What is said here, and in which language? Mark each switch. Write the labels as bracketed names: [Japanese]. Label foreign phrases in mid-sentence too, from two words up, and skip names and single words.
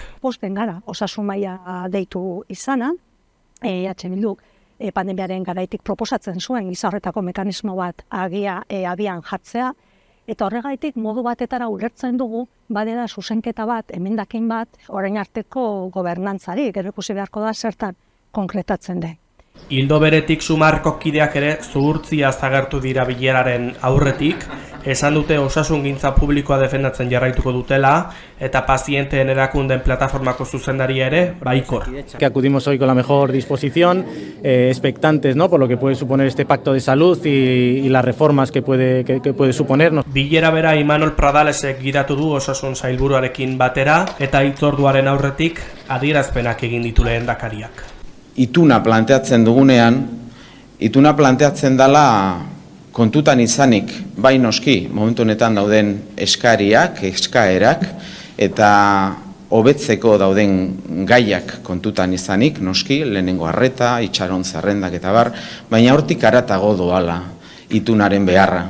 [Basque] Posten gara, osasun maila deitu izana, EH Bilduk pandemiaren garaitik proposatzen zuen giza horretako mekanismo bat abian jartzea, eta horregaitik modu batetara ulertzen dugu, badela zuzenketa bat, emendakin bat, orain arteko gobernantzari, gero ikusi beharko da zertan konkretatzen den. Ildo beretik Sumarko kideak ere zuhurtzia agertu dira bileraren aurretik, esan dute osasungintza publikoa defendatzen jarraituko dutela eta pazienteen erakunden plataformako zuzendaria ere baikor. [Spanish] Que acudimos hoy con la mejor disposición, expectantes, ¿no? Por lo que puede suponer este pacto de salud y las reformas que puede suponer. [Basque] Bilera bera Imanol Pradalesek gidatu du osasun sailburuarekin batera eta hitzorduaren aurretik adierazpenak egin ditu lehendakariak. Ituna planteatzen dugunean, ituna planteatzen dela kontutan izanik, bai noski, momentu honetan dauden eskaerak, eta hobetzeko dauden gaiak kontutan izanik, noski, lehenengo arreta, itxaron zerrendak eta bar, baina hortik haratago doala itunaren beharra.